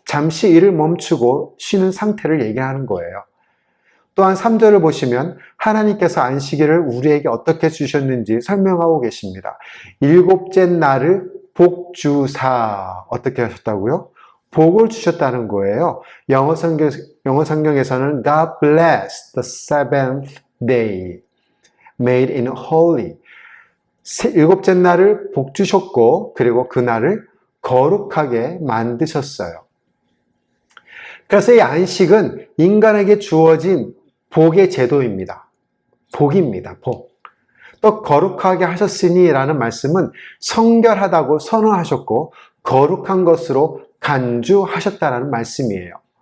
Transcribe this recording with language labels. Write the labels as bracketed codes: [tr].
[ko] 잠시 일을 멈추고 쉬는 상태를 얘기하는 거예요. 또한 3절을 보시면 하나님께서 안식일을 우리에게 어떻게 주셨는지 설명하고 계십니다. 일곱째 날을 복주사 어떻게 하셨다고요? 복을 주셨다는 거예요. 영어 성경에서는 [en] God bless the seventh day, made in holy. [ko] 일곱째 날을 복 주셨고 그리고 그 날을 거룩하게 만드셨어요. 그래서 이 안식은 인간에게 주어진 복의 제도입니다. 복입니다. 복. 또 거룩하게 하셨으니 라는 말씀은 성결하다고 선언하셨고 거룩한 것으로 간주하셨다라는 말씀이에요.